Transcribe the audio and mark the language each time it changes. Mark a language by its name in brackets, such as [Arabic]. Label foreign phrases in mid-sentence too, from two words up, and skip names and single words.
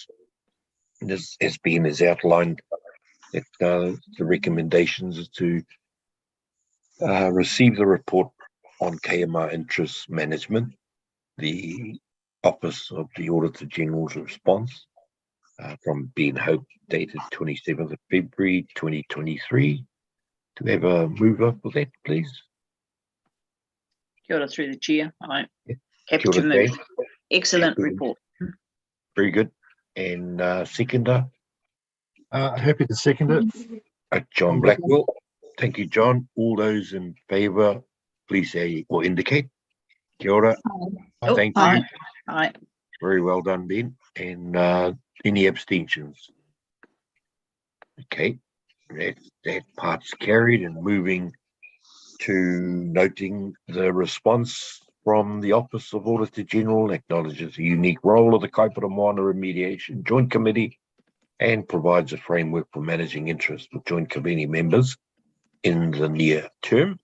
[English] This, as Ben has outlined, that the recommendations is to receive the report on KMR interest management, the Office of the Auditor General's response from Ben Hope, dated 27th of February 2023. Do we have a mover for that, please? [Māori] Kia ora [English] through the chair. I'm Yeah. happy [Māori] Kia [English] to [Māori] ora, [English] move. Dave. Excellent Happy. report. Very good. And seconder, Happy to second it. John Blackwell. Thank you, John. All those in favour, please say or indicate. [Māori] Kia ora. [English] Oh, Thank you. aye. Aye. Very well done, Ben. And any abstentions? Okay, that part's carried, and moving to noting the response from the Office of Auditor General acknowledges the unique role of the Kaipara Moana Remediation Joint Committee and provides a framework for managing interest with Joint Committee members in the near term.